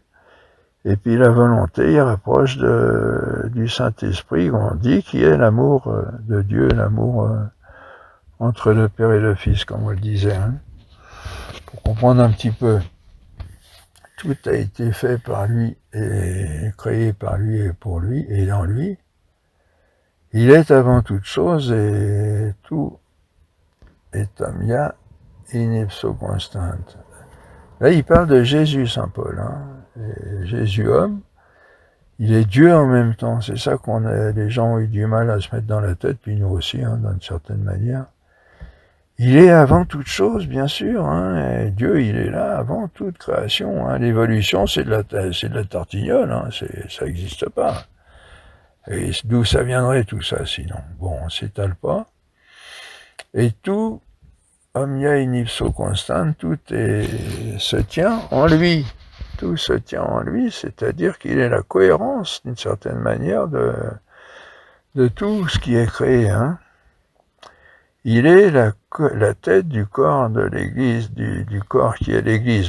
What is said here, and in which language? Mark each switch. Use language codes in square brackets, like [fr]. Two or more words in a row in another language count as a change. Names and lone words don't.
[fr] Et puis la volonté, il rapproche du Saint-Esprit, on dit, qui est l'amour de Dieu, l'amour entre le Père et le Fils, comme on le disait. Pour comprendre un petit peu, tout a été fait par lui, et créé par lui et pour lui, et dans lui. Il est avant toute chose, et tout est [la] omnia in ipso constant. [fr] Là, il parle de Jésus, saint Paul. Jésus homme, il est Dieu en même temps. C'est ça les gens ont eu du mal à se mettre dans la tête, puis nous aussi, d'une certaine manière. Il est avant toute chose, bien sûr. Et Dieu, il est là avant toute création. L'évolution, c'est de la tartignole. Ça n'existe pas. Et d'où ça viendrait tout ça, sinon? Bon, on s'étale pas. Et tout, [la] omnia in ipso constant, [fr] tout se tient en lui. Tout se tient en lui, c'est-à-dire qu'il est la cohérence, d'une certaine manière, de tout ce qui est créé. Il est la tête du corps de l'Église, du corps qui est l'Église.